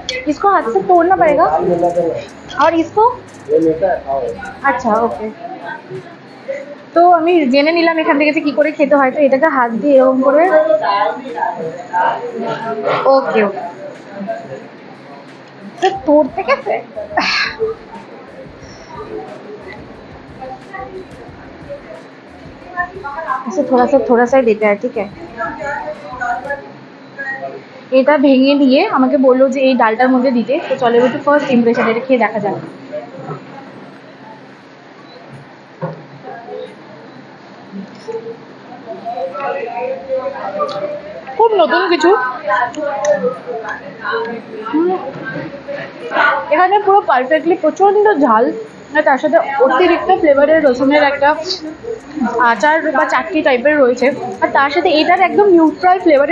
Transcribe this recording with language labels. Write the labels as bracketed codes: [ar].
[hi] इसको हाथ से तोड़ना पड़ेगा और इसको अच्छा ओके। [bn] তো আমি জেনে নিলাম এখান থেকে যে কি করে খেতে হয়। তো এটাকে হাত দিয়ে এরকম করে ওকে ওকে তো [hi] तोड़ते कैसे? ऐसे थोड़ा सा देते हैं, ठीक है। [bn] এটা ভেঙে দিয়ে আমাকে বললো যে এই ডালটার মধ্যে দিতে। তো চলো একটু ফার্স্ট ইমপ্রেশন এটা খেয়ে দেখা যাক। খুব নতুন কিছু, এখানে পুরো পারফেক্টলি প্রচন্ড ঝাল, তার সাথে অতিরিক্ত ফ্লেভারের রসুনের একটা আচার বা চাটনি টাইপের রয়েছে, আর তার সাথে এটার একদম নিউট্রাল ফ্লেভার।